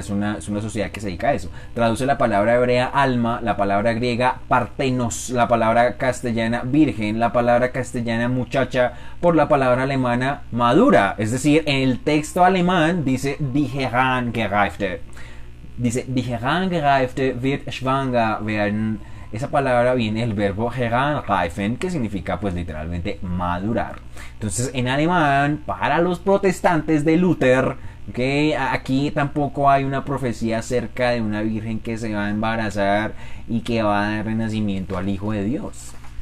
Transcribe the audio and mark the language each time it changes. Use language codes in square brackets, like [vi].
[es] Es una sociedad que se dedica a eso. Traduce la palabra hebrea alma, la palabra griega partenos, la palabra castellana virgen, la palabra castellana muchacha por la palabra alemana madura. Es decir, en el texto alemán dice [de] die Herangereifte. [es] Dice, [de] die Herangereifte wird schwanger werden. [es] Esa palabra viene del verbo heranreifen, que significa pues literalmente madurar. Entonces en alemán, para los protestantes de Luther, ¿okay? Aquí tampoco hay una profecía acerca de una virgen que se va a embarazar y que va a dar renacimiento al Hijo de Dios.